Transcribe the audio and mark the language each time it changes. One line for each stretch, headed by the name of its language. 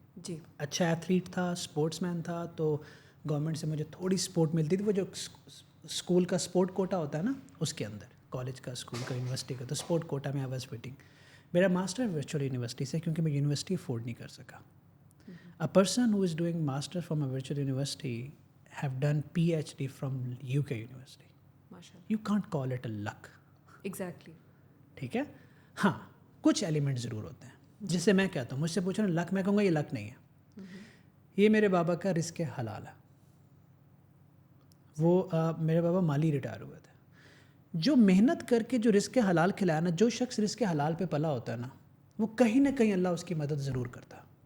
Urdu: جی. اچھا ایتھلیٹ تھا, اسپورٹس مین تھا, تو گورنمنٹ سے مجھے تھوڑی سپورٹ ملتی تھی. وہ جو اسکول کا سپورٹ کوٹا ہوتا ہے نا, اس کے اندر, کالج کا, اسکول کا, یونیورسٹی کا, تو سپورٹ کوٹا میں
English: I was fitting.
Urdu: میرا ماسٹر ورچوئل یونیورسٹی سے, کیونکہ میں یونیورسٹی افورڈ نہیں کر سکا.
English: A person who is doing master from a virtual university have done PhD from UK university. You can't call it a luck. Exactly.
Urdu: ٹھیک ہے. ہاں, کچھ ایلیمنٹ ضرور ہوتے ہیں جس سے میں کہتا ہوں, مجھ سے پوچھنا لک, میں کہوں گا یہ لک نہیں ہے, یہ میرے بابا کا رزق حلال ہے. وہ میرے بابا مالی ریٹائر ہوئے تھے. جو محنت کر کے جو رزق حلال کھلایا نا, جو شخص رزق حلال پہ پلا ہوتا ہے نا, وہ کہیں نہ کہیں اللہ اس کی مدد ضرور کرتا.